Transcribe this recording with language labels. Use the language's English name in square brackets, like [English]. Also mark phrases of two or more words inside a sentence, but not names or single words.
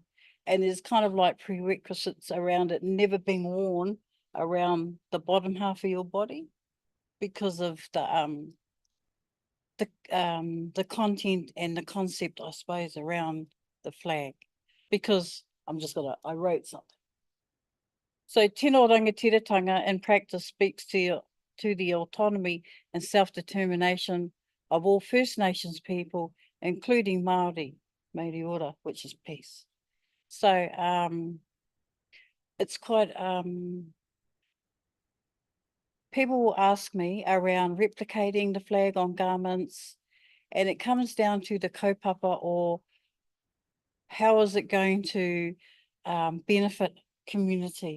[English] And there's kind of like prerequisites around it never being worn around the bottom half of your body because of the content and the concept, I suppose, around the flag. Because I wrote something. So [Māori] tino rangatiratanga [English] in practice speaks to the autonomy and self-determination of all First Nations people, including Māori, [Māori] Māori ora, [English] which is peace. So it's quite, people will ask me around replicating the flag on garments, and it comes down to the kaupapa, or how is it going to benefit community.